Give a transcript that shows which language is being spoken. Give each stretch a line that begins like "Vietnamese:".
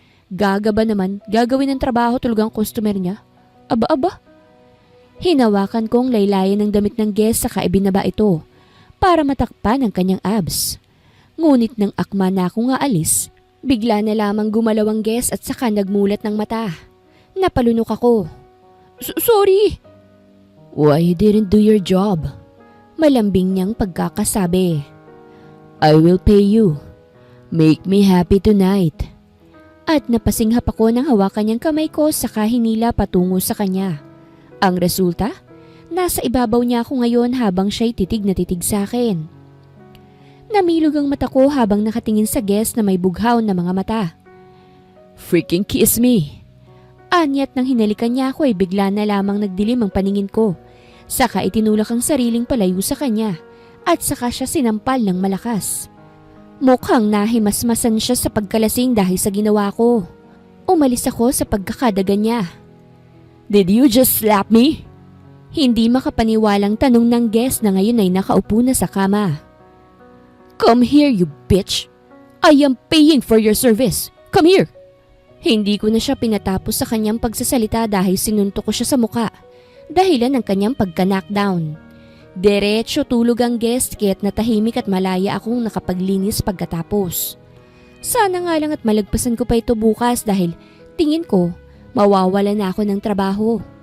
Filipino: Gaga ba naman, gagawin ng trabaho tulog ang customer niya? Aba. Hinawakan kong laylayan ng damit ng guest saka ibinaba ito para matakpan ang kanyang abs. Ngunit nang akma na akong aalis, bigla na lamang gumalaw ang guest at saka nagmulat ng mata. Napalunok ako. Sorry!
English: Why you didn't do your job?
Filipino: Malambing niyang pagkakasabi.
English: I will pay you. Make me happy tonight.
Filipino: At napasinghap ako nang hawakan niyang kamay ko saka hinila patungo sa kanya. Ang resulta? Nasa ibabaw niya ako ngayon habang siya'y titig na titig sa akin. Namilog ang mata ko habang nakatingin sa guest na may bughaw na mga mata.
English: Freaking kiss me!
Filipino: Anyat nang hinalikan niya ako ay bigla na lamang nagdilim ang paningin ko. Saka itinulak ang sariling palayo sa kanya at saka siya sinampal ng malakas. Mukhang nahimasmasan siya sa pagkalasing dahil sa ginawa ko. Umalis ako sa pagkakadaga niya.
English: Did you just slap me?
Filipino: Hindi makapaniwalang tanong ng guest na ngayon ay nakaupo na sa kama.
English: Come here, you bitch! I am paying for your service. Come here!
Filipino: Hindi ko na siya pinatapos sa kanyang pagsasalita dahil sinuntok ko siya sa muka. Dahilan ng kanyang pagka-knockdown. Diretso tulog ang guest kaya't natahimik at malaya akong nakapaglinis pagkatapos. Sana nga lang at malagpasan ko pa ito bukas dahil tingin ko mawawala na ako ng trabaho.